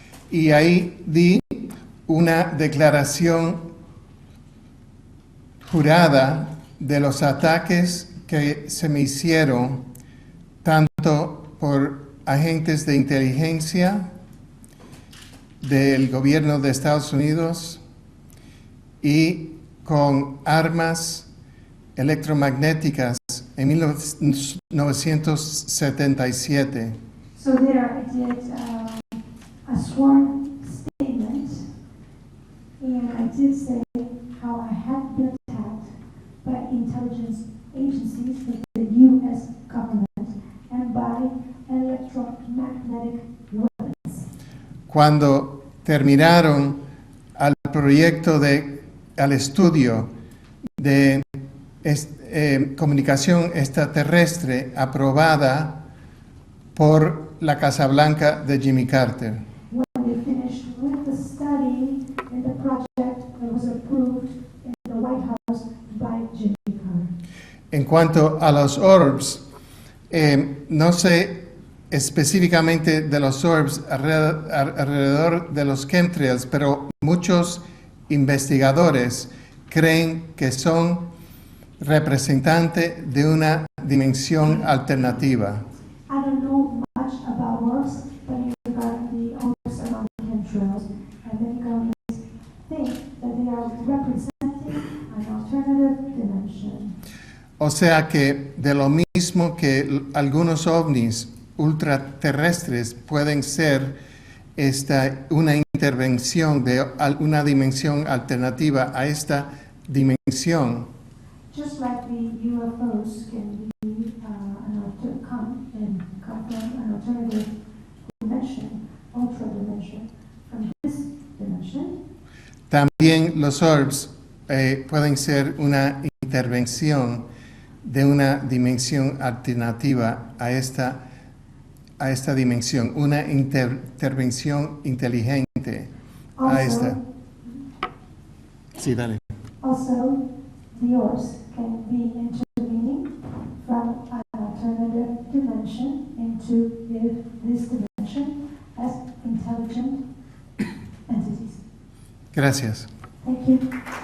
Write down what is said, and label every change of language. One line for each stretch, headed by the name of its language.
Spanish: Y ahí di una declaración jurada de los ataques que se me hicieron tanto por agentes de inteligencia del gobierno de Estados Unidos y con armas electromagnéticas en 1977.
English: So there I did a sworn statement, and I did say how I had been attacked by intelligence agencies of the U.S. government and by electromagnetic weapons.
Spanish: Cuando terminaron al estudio de comunicación extraterrestre aprobada por la Casa Blanca de Jimmy Carter.
English: When they finished with the study and the project that was approved in the White House by Jimmy Carter.
Spanish: En cuanto a los orbs, no sé específicamente de los orbs alrededor de los chemtrails, pero muchos investigadores creen que son representantes de una dimensión alternativa.
English: I don't know much about orbs, but in regard to the orbs around chemtrails, and many governments think that they are representing an alternative dimension.
Spanish: O sea que de lo mismo que algunos ovnis ultraterrestres pueden ser una intervención de una dimensión alternativa a esta dimensión.
English: Just like the UFOs can be come from an alternative dimension, ultra dimension, from this dimension.
Spanish: También los orbs pueden ser una intervención de una dimensión alternativa a esta dimensión, una intervención inteligente a esta. Sí, dale.
English: Also, the orbs can be intervening from an alternative dimension into this dimension as intelligent entities.
Spanish: Gracias.
English: Thank you.